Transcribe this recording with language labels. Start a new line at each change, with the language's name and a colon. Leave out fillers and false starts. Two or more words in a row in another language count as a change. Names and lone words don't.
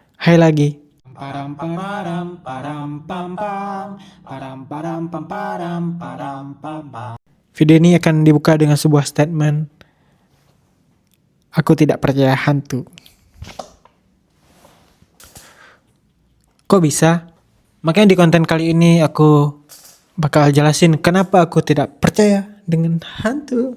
Indonesian: Hai lagi. Param param param pam pam param param pam param param pam pam. Video ini akan dibuka dengan sebuah statement. Aku tidak percaya hantu. Kok bisa? Makanya di konten kali ini aku bakal jelasin kenapa aku tidak percaya dengan hantu.